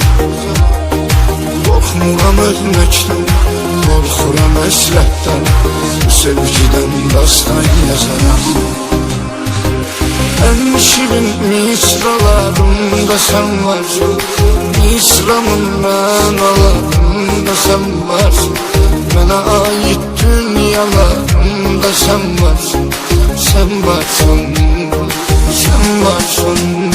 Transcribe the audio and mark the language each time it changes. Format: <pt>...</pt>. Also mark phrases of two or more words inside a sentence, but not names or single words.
<az>Qorxmuram ölməkdən, qorxuram həsrətdən. Bu sevgidən dastan yazaram.</az> <tr>En şirin misralarımda sen varsın, misramın manalarında sen varsın. Bana ait dünyalarımda sen varsın, sen varsın, sen varsın.</tr>